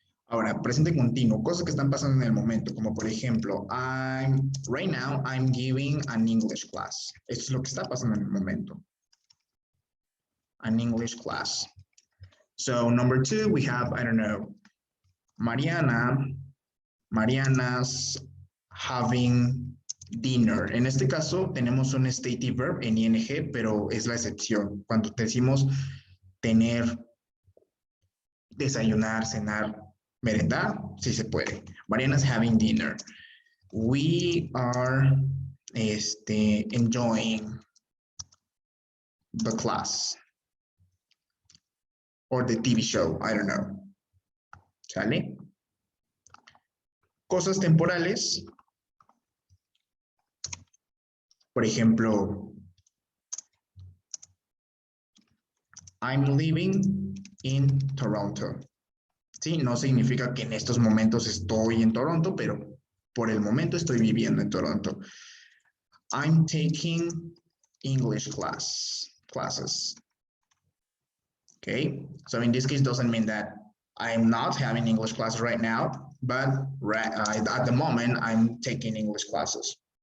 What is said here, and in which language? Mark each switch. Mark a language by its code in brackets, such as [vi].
[es] Ahora, presente continuo, cosas que están pasando en el momento, como por ejemplo, [en] right now I'm giving an English class. [es] Esto es lo que está pasando en el momento. [en] An English class. So number 2, we have, I don't know, Mariana's having dinner. [es] En este caso tenemos un stative verb en ing, pero es la excepción. Cuando decimos tener, desayunar, cenar, merendar, sí se puede. [en] Mariana's having dinner. We are enjoying the class. Or the TV show, I don't know. [es] ¿Sale? Cosas temporales. Por ejemplo, [en] I'm living in Toronto. [es] Sí, no significa que en estos momentos estoy en Toronto, pero por el momento estoy viviendo en Toronto. [en] I'm taking English classes. Okay, so in this case, doesn't mean that I'm not having English classes right now, but at the moment, I'm taking English classes.